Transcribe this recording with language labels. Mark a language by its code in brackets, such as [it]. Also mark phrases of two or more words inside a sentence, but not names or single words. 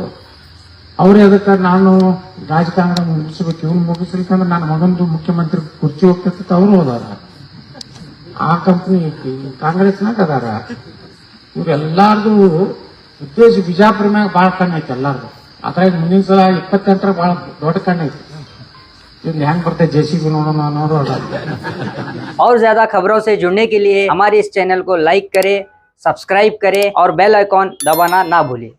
[kn] ಅವ್ರೇ ಅದಕ್ಕೆ ನಾನು ರಾಜಕಾರಣ ಮುಗಿಸ್ಬೇಕು, ಇವ್ನು ಮುಗಿಸ್ಲಿಕ್ಕಂದ್ರೆ ನನ್ನ ಮಗಂದು ಮುಖ್ಯಮಂತ್ರಿ ಕುರ್ಚಿ ಹೋಗ್ತೈತಿ ಅವರು ಹೋದಾರ. ಆ ಕಂಪ್ನಿ ಐತಿ, ಕಾಂಗ್ರೆಸ್ನಾಗ ಅದಾರ. ಇವ್ರೆಲ್ಲಾರ್ದು ಉದ್ದೇಶ ಬಿಜಾಪುರ ಮ್ಯಾಗ ಬಹಳ ಕಣ್ಣೈತಿ ಎಲ್ಲಾರ್ದು. ಅದ್ರಾಗ ಮುಂದಿನ ಸಲ 28 ಬಹಳ ದೊಡ್ಡ ಕಣ್ಣೈತಿ. ಇವ್ರು ಹೆಂಗ್ ಬರ್ತಾರೆ ಜೆಸಿಬಿ ನೋಡೋಣ ಅನ್ನೋರು ಅದ. [hi] और ज्यादा खबरों से जुड़ने के लिए हमारे इस चैनल को लाइक करें, सब्सक्राइब करें और [en] bell icon [hi] दबाना ना भूलें।